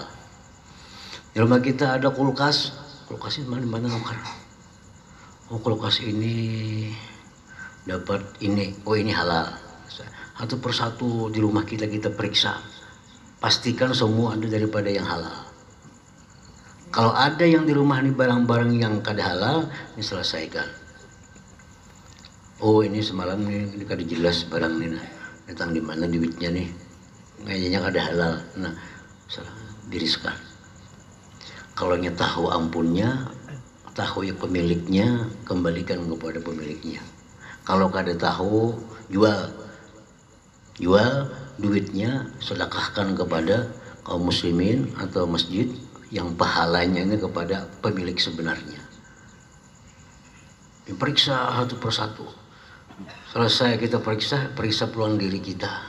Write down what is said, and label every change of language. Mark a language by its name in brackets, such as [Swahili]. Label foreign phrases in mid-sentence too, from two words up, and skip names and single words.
[Banjar] Di rumah kita ada kulkas ini mana nukar? Oh, kulkas ini dapat ini, oh ini halal. [Indonesian] Satu persatu di rumah kita periksa, pastikan semua ada daripada yang halal. [Banjar] Kalau ada yang di rumah ini barang-barang yang kada halal, diselesaikan. Oh, ini semalam ini kada jelas barang ini, datang di mana duitnya nih, kayaknya kada halal. Nah, Biriskan. Kalau tahu ampunnya, tahu ya pemiliknya, kembalikan kepada pemiliknya. Kalau kada tahu, jual duitnya, sedekahkan kepada kaum muslimin atau masjid yang pahalanya ini kepada pemilik sebenarnya. Diperiksa satu persatu. Selesai kita periksa peluang diri kita.